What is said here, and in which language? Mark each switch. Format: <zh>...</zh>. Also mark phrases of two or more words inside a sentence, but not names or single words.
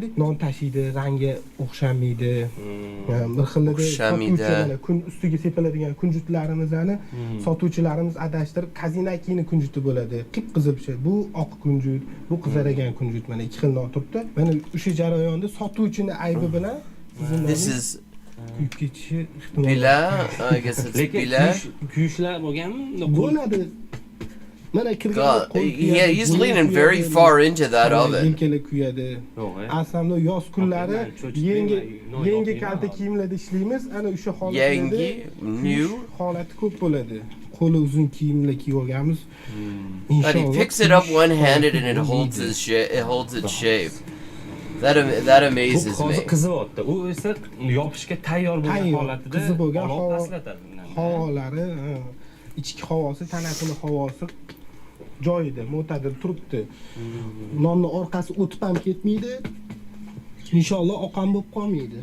<uz>Non tashiydi, rangi o'xshamaydi. Bir xilda kun ustiga sepiladigan kunjutlarimizni sotuvchilarimiz adashtirib kazinakini kunjuti bo'ladi. Qip-qizil pishadi. Bu oq kunjut, bu qizaragan kunjut. Mana ikki xil non turibdi. Mana o'sha jarayonda sotuvchini aybi bilan</uz> <en>This is</en> <uz>kuyib ketishi ehtimol. Bila,</uz> <en>I guess it's bila.</en> <uz>Kuyishlar bo'lganmi? Bo'ladi.</uz> <en>God, he's leaning very far into that oven.</en> <uz>Yelkali kuyadi. Aslında yoz kunlari yangi kalta kiyimlarda ishlaymiz. Ana o'sha holatlarda new holati ko'p bo'ladi. Qo'li uzun kiyimlar kiyib olganmiz.</uz> <en>But he picks it up one-handed and it holds its shape. That amazes me.</en> <uz>Qizyapti. U esa yopishga tayyor bo'lgan holatida qizib bo'lgan aslatadi. Havolari, ichki havosi, tanasini havosi joyida, mo'tadil turibdi. Nonni orqasi o'tib ham ketmaydi. Inshaalloh oqam bo'lib qolmaydi.</uz>